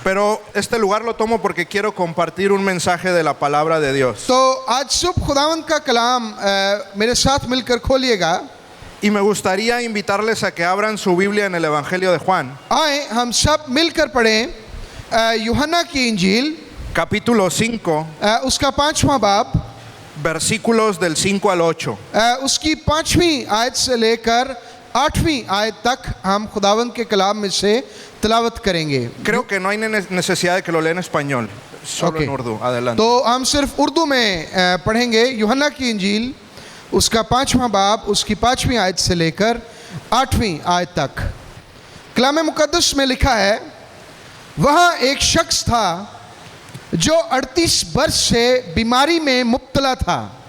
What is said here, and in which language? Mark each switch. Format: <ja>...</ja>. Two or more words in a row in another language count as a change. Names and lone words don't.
<es>Pero este lugar lo tomo porque quiero compartir un mensaje de la palabra de Dios.</es> <ur>تو آج صبح خداوند کا کلام میرے ساتھ مل کر کھولیے گا.</ur> <es>Y me gustaría invitarles a que abran su Biblia en el Evangelio de Juan,</es> <ur>آئے ہم سب مل کر پڑھیں یوحنا کی انجیل</ur> <es>capítulo 5,</es> <ur>اس کا 5واں باب</ur> <es>versículos del 5 al 8.</es> <ur>اس کی 5ویں آیت سے لے کر 8ویں آیت تک ہم خداوند کے کلام میں سے تلاوت کریں گے.</ur> <es>Creo que no hay necesidad de que lo lea en español, solo en Urdu. Adelante.</es> <ur>تو ہم صرف اردو میں پڑھیں گے یوحنا کی انجیل اس کا 5واں باب اس کی 5ویں آیت سے لے کر 8ویں آیت تک. کلام مقدس میں لکھا ہے، وہاں ایک شخص تھا جو 38 ورش سے بیماری میں مبتلا تھا.</ur>